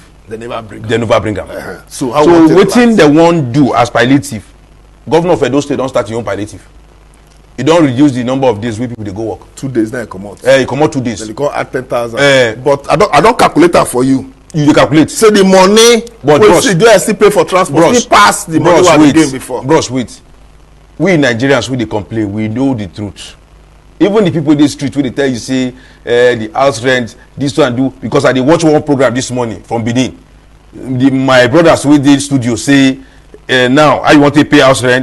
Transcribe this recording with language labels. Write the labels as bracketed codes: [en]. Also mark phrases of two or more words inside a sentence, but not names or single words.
[pcm] they never bring them. So what thing they want do as palliative? Governor of Edo State don't start your own palliative. You don't reduce the number of days where people they go work. 2 days now come out. You come out 2 days. Then you go add 10,000. But I don't calculate that for you. You calculate. So the money But wey bros, still do still pay for transport still pass the money wey we gain before. Bros, wait. We Nigerians, we dey complain, we know the truth. Even the people in the street wey dey tell you say the house rent, this one do, because I dey watch one program this morning from Benin. My brothers wey dey studio say now how you want to pay house rent?